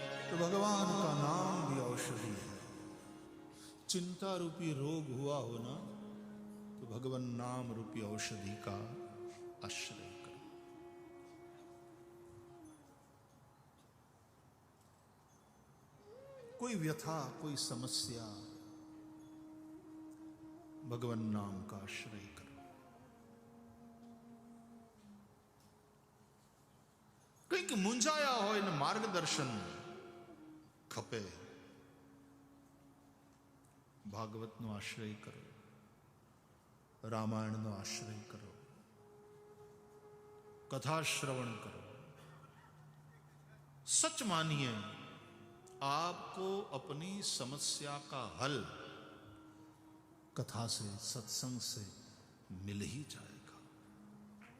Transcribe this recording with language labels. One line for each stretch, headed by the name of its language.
Hindi: तो भगवान का नाम भी औषधि है। चिंता रूपी रोग हुआ हो ना, तो भगवान नाम रूपी औषधि का आश्रय करो। कोई व्यथा, कोई समस्या, भगवान नाम का आश्रय करो।
Gujarati: કંઈક મૂંઝાયા હોય ને માર્ગદર્શન ખપે, ભાગવતનો આશ્રય કરો, રામાયણનો આશ્રય કરો,
Hindi: कथा श्रवण करो। सच मानिए आपको अपनी समस्या का हल कथा से, सत्संग से मिल ही जाएगा।